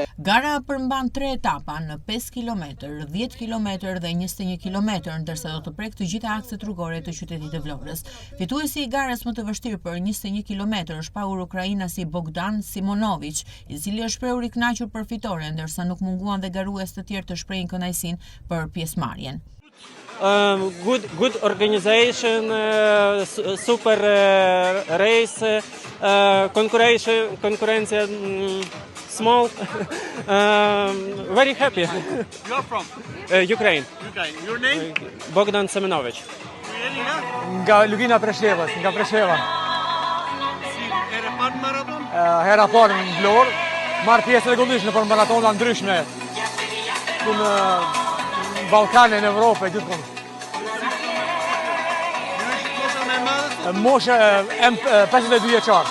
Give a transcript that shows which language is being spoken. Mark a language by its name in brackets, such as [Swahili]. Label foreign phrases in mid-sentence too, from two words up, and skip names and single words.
[Albanian] Gara përmban 3 etapa në 5 km, 10 km dhe 21 km, ndërsa do të prek të gjitha akset rrugore të qytetit të Vlorës. Fituesi i garës më të vështirë për 21 km është paur ukrainasi Bogdan Simonovic, i cili është shprehur i kënaqur për fitore, ndërsa nuk munguan dhe garues të tjerë të shprehin kënaqësinë për pjesëmarrjen. [English] Good organization, super race, konkurencia small, very happy. You are from? Ukraine. Ukraine. Your name? Bogdan Semenovic. [Albanian] Nga Lugina Preshevës, nga Presheva. Si herë parë maraton? Hera parë në Vlorë, marrë pjesë rregullisht në maratona ndryshme. Ku në Ballkanin, në Evropë, gjithmonë. Moshe 52 vjeçar.